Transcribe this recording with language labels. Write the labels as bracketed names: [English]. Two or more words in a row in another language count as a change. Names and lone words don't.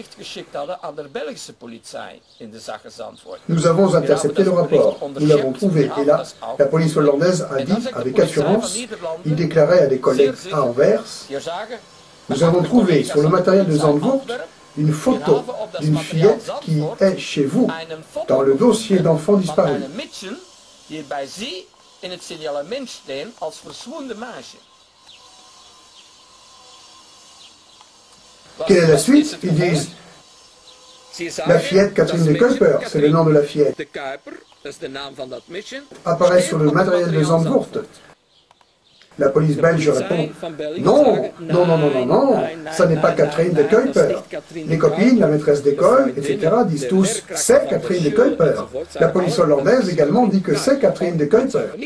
[French] Nous avons intercepté le rapport, nous l'avons trouvé, et là, la police hollandaise a dit avec assurance, il déclarait à des collègues à Anvers, nous avons trouvé sur le matériel de Zandvoort une photo d'une fillette qui est chez vous, dans le dossier d'enfants disparus. [Dutch] In het signalement staan als verschwunden meisje. [French] Quelle est la suite? Ils disent la fillette Catherine de Kuiper, c'est le nom de la fillette, [Dutch] De Kuiper, dat is de naam van dat meisje, [French] apparaît sur le matériel de Zandvoort. La police belge répond non, non, non, non, non, non, ça n'est pas Catherine de Kuiper. Les copines, la maîtresse d'école, etc. disent tous c'est Catherine de Kuiper. La police hollandaise également dit que c'est Catherine de Kuiper.